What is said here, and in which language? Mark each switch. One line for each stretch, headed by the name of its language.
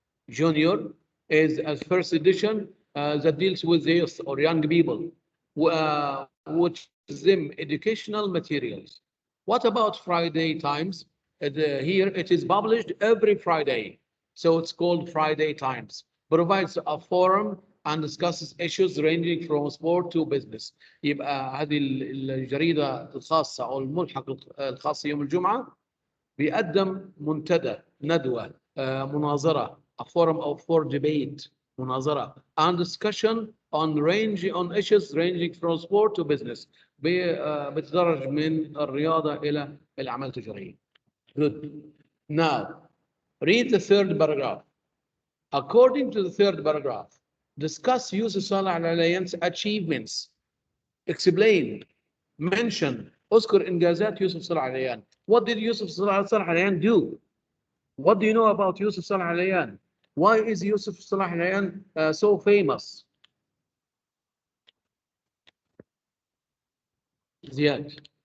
English: Junior is a first edition that deals with the youth or young people, which gives them educational materials. What about Friday Times? Here it is published every Friday, so it's called Friday Times. Provides a forum and discusses issues ranging from sport to business.
Arabic: يبقى هذه الجريدة الخاصة أو الملحق الخاص يوم الجمعة بيقدم منتدى ندوة مناظرة
English: a forum for debate
Arabic: مناظرة
English: and discussion on issues ranging from sport to business
Arabic: بتدرج من الرياضة إلى الأعمال التجارية.
English: Good. Now, read the third paragraph. According to the third paragraph, discuss Yousuf Saleh Al-Alyan's achievements. Explain, mention,
Arabic: اذكر إنجازات يوسف صالح العليان.
English: What did Yousuf Saleh Al-Alyan do? What do you know about Yousuf Saleh Al-Alyan? Why is Yousuf Saleh Al-Alyan so famous? Ziad.